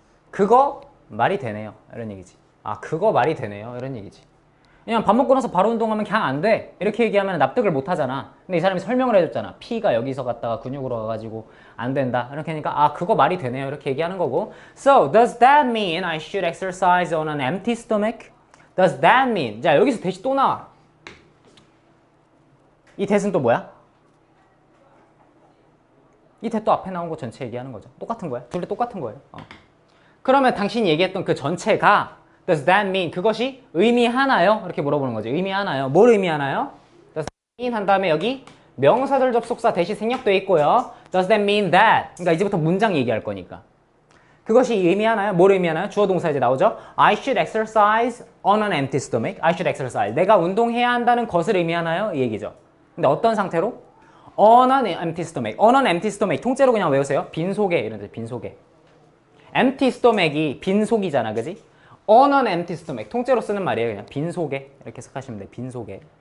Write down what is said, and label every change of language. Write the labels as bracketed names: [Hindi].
[Korean] 그거 말이 되네요. 이런 얘기지. 아, 그거 말이 되네요. 이런 얘기지. 그냥 밥 먹고 나서 바로 운동하면 그냥 안 돼. 이렇게 얘기하면 납득을 못 하잖아. 근데 이 사람이 설명을 해줬잖아. 피가 여기서 갔다가 근육으로 가가지고 안 된다. 이렇게 하니까 아, 그거 말이 되네요. 이렇게 얘기하는 거고. [English] So, does that mean I should exercise on an empty stomach? Does that mean? [Korean] 자, 여기서 대시 또 나와. 이 that은 또 뭐야? 이 that 또 앞에 나온 거 전체 얘기하는 거죠. 똑같은 거야. 둘 다 똑같은 거예요. 그러면 당신이 얘기했던 그 전체가 [English] Does that mean? [Korean] 그것이 의미하나요? 이렇게 물어보는 거지. 의미하나요? 뭘 의미하나요? [English] Does that mean [Korean] 한 다음에 여기 명사절 접속사 대시 생략돼 있고요. [English] Does that mean that? [Korean] 그러니까 이제부터 문장 얘기할 거니까. 그것이 의미하나요? 뭘 의미하나요? 주어 동사 이제 나오죠. [English] I should exercise on an empty stomach. I should exercise. [Korean] 내가 운동해야 한다는 것을 의미하나요? 이 얘기죠. 근데 어떤 상태로? [English] On an empty stomach. [Korean] On an empty stomach. 통째로 그냥 외우세요. 빈속에 이런 데 빈속에. [English] empty stomach [Korean] 이 빈속이잖아. 그지? [English] On an empty stomach. [Korean] 통째로 쓰는 말이에요. 그냥 빈속에. 이렇게 생각하시면 돼. 빈속에.